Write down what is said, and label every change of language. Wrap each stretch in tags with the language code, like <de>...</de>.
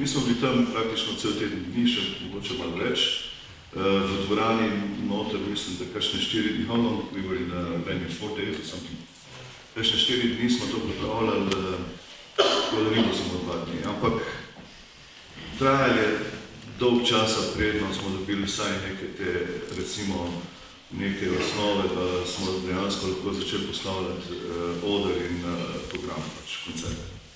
<sl>Mi smo bili tam praktično cel teden dni, še mogoče malo več. V dvorani noter, mislim, da kakšne 4 dni,</sl> <en>we were in a venue 4 days or something.</en> <sl>Kakšne 4 dni smo to pripravljali, tako da ni bilo samo 2 dni. Ampak trajalo je dolg časa, predno smo dobili vsaj neke te, recimo, neke osnove, da smo dejansko lahko začeli postavljati oder in program, pač koncert.</sl>